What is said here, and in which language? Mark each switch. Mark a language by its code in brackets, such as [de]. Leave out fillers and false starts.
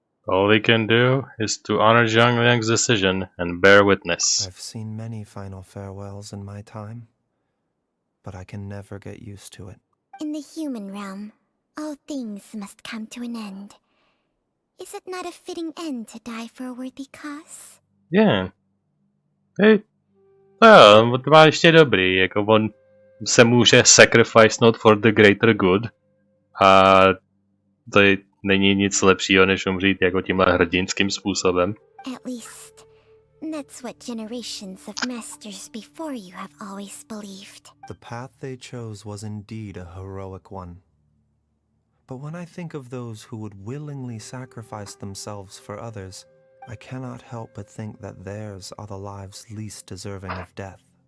[en] All we can do is to honor Zhang Liang's decision and bear witness. I've seen many final farewells in my time, but I can never get used to it. In the human realm, all things must come to an end. Is it not a fitting end to die for a worthy cause? Yeah. [cs] Hej, to má ještě dobrý, jako on se může [en] sacrifice not for the greater good [cs] a to není nic lepšího, než umřít jako tímhle hrdinským způsobem. [en] At least, that's what generations of masters before you have always believed. The path they chose was indeed a heroic one. But when I think of those who would willingly sacrifice themselves for others, I cannot help but think that theirs are the lives least deserving of death.